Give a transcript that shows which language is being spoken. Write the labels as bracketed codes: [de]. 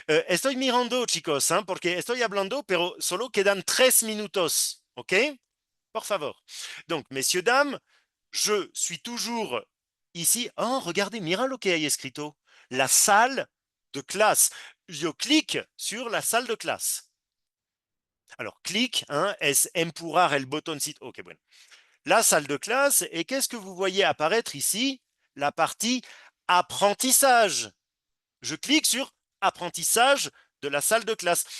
[es] Estoy mirando, chicos, porque estoy hablando, pero solo quedan 3 minutos. Ok? Por favor. [fr] Donc, messieurs, dames, je suis toujours ici. [es] Oh, [fr] regardez, [es] mira lo que hay escrito. [fr] La salle de classe. Je clique sur la salle de classe. Alors, clique, [es] es empujar el botoncito. Ok, bueno. [fr] La salle de classe, et qu'est-ce que vous voyez apparaître ici? La partie apprentissage. Je clique sur apprentissage de la salle de classe.